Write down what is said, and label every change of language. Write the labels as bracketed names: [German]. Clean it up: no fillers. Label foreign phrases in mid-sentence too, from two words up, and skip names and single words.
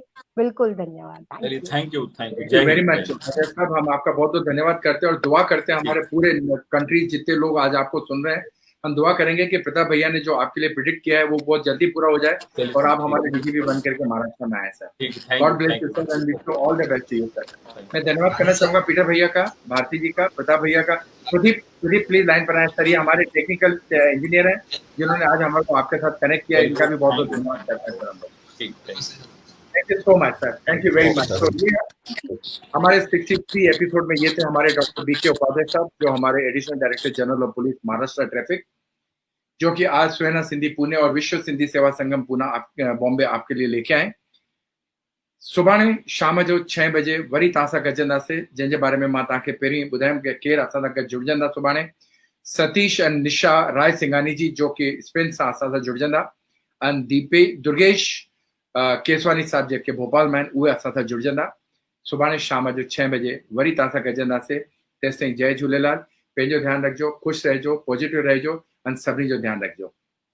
[Hindi] बिल्कुल धन्यवाद। [English] Thank you very much साहब। [Hindi] हम आपका बहुत बहुत धन्यवाद करते हैं और दुआ करते हैं हमारे पूरे कंट्री जितने लोग आज आपको सुन रहे हैं, हम दुआ करेंगे कि प्रताप भैया ने जो आपके लिए प्रिडिक्ट किया है वो बहुत जल्दी पूरा हो जाए और आप हमारे डीजीपी बन करके महाराष्ट्र में आए सर। [English] God bless you sir and wish you all the best to you sir. [Hindi] मैं धन्यवाद करना चाहूंगा पीटर भैया का, भारती जी का, प्रताप भैया का। सुदीप प्लीज लाइन पर आए सर। ये हमारे टेक्निकल इंजीनियर हैं जिन्होंने आज हमारे आपके साथ कनेक्ट किया। इनका भी बहुत बहुत धन्यवाद करते हैं सर हम लोग। [English] Thank you so much sir, thank you very much. [Hindi] तो ये हमारे 63 एपिसोड में ये थे हमारे डॉक्टर बीके उपाध्याय साहब, जो हमारे [English] Additional Director General of Police Maharashtra Traffic, [Hindi] जो कि आज सुहेना सिंधी पुणे और विश्व सिंधी सेवा संगम पूना बॉम्बे आपके लिए लेके आए। [Sindhi] सुभाणे शाम जो 6 बजे वरी तव्हां सां गॾजंदासीं, जंहिंजे बारे में मां तव्हांखे पहिरीं ॿुधायमि कि केरु असां सां गॾु जुड़जंदा। सुभाणे सतीश एंड निशा राय सिंघानी जी, जो कि स्पेन सां असां सां जुड़जंदा, एंड दुर्गेश केसवानी साहब जेके भोपाल में आहिनि, उहे असां सां जुड़जंदा। सुभाणे शाम जो 6 बजे वरी तव्हां सां गॾजंदासीं। तेसिताईं जय झूलेलाल। पंहिंजो ध्यानु रखिजो, ख़ुशि रहिजो, पॉजिटिव रहिजो, ऐं सभिनी जो ध्यानु रखिजो।